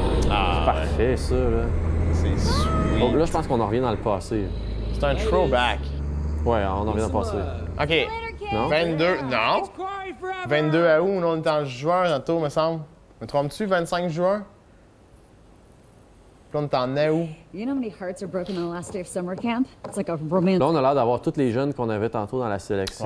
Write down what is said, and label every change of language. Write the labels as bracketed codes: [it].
[fr] Ah, Parfait, ça, là. c'est sweet. Donc là, je pense qu'on en revient dans le passé. C'est un throwback. Ouais, on en revient dans le passé. OK. Non? 22. Non? 22 à où? On est en juin, tantôt, me semble. Me trompes-tu? 25 juin? Puis là, on est en août. [en] You know how many hearts are broken on the last day of summer camp? It's like a romance. [fr] Là, on a l'air d'avoir tous les jeunes qu'on avait tantôt dans la sélection.